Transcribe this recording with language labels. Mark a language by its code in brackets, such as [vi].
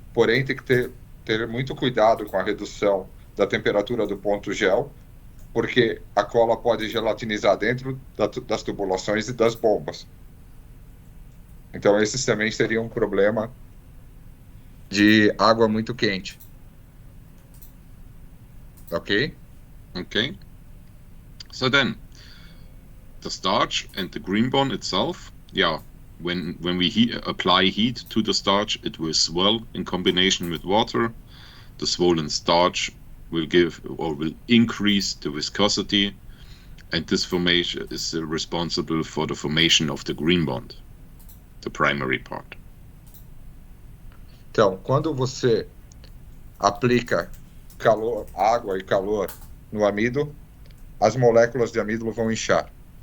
[pt] Porém, tem que ter muito cuidado com a redução da temperatura do ponto gel, porque a cola pode gelatinizar dentro das tubulações e das bombas. Então, esse também seria um problema de água muito quente. Ok? [en] Okay. So then, the starch and the green bond itself, when we apply heat to the starch, it will swell in combination with water. The swollen starch will increase the viscosity, and this formation is responsible for the formation of the green bond, the primary part. [pt] Então, quando você aplica calor, água e calor no amido, as moléculas de amido vão inchar.